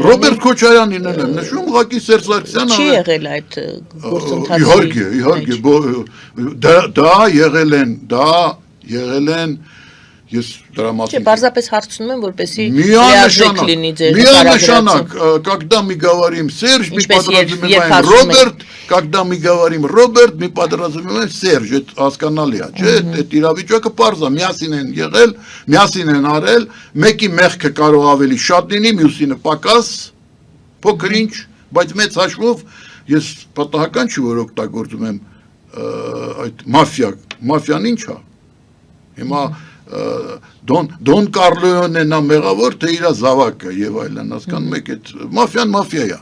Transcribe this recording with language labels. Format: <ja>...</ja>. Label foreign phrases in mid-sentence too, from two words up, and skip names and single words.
<hy>Ռոբերտ Քոչարյանին եմ նշում, ուղղակի Սերժ Սարգսյանը Չի եղել այդ գործընթացի։ Իհարկե, դա եղել են ես դրա մասին։ Չէ, պարզապես հարցնում եմ, որպեսզի լիարժեք լինի ձեր Միանշանակ,</hy> <ru>когда мы говорим Серж, мы подразумеваем Роберт, когда мы говорим Роберт, мы подразумеваем Серж, это</ru> <hy>հասկանալի է, չէ՞, այդ իրավիճակը պարզ է, միասին են եղել, միասին են արել, մեկի մեղքը կարող ավելի շատ լինի, մյուսինը պակաս, փոքր ինչ, բայց մեծ հաշվով ես պատահական չի որ օգտագործում եմ այդ մաֆիան ինչ է։ Հիմա Դոն Կարլոյոնն է մեղավոր, թե իր զավակը եւ այլն, հասկանում եք, այդ մաֆիա է։</hy>